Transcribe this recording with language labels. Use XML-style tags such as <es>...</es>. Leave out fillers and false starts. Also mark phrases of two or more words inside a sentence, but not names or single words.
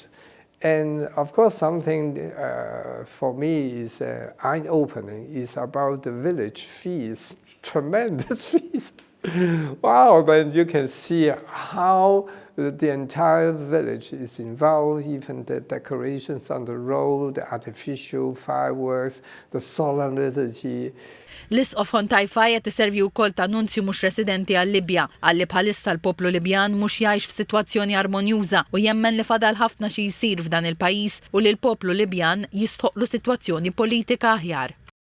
<en>And of course, something for me is eye-opening is about the village fees, tremendous fees. Wow, then you can see how the entire village is involved, even the decorations on the road, the artificial fireworks, the solemn liturgy.</en> <mt>L-Isqof Hontajfaj qed iservi wkoll ta' nunzju mhux residenti għal-Libja, għalli bħalissa l-poplu Libjan mhux jgħix f'sitwazzjoni armonjuża u jemmen li fadal ħafna xi jsir f'dan il-pajjiż u li l-poplu Libjan jistħoqlu sitwazzjoni politika aħjar.</mt>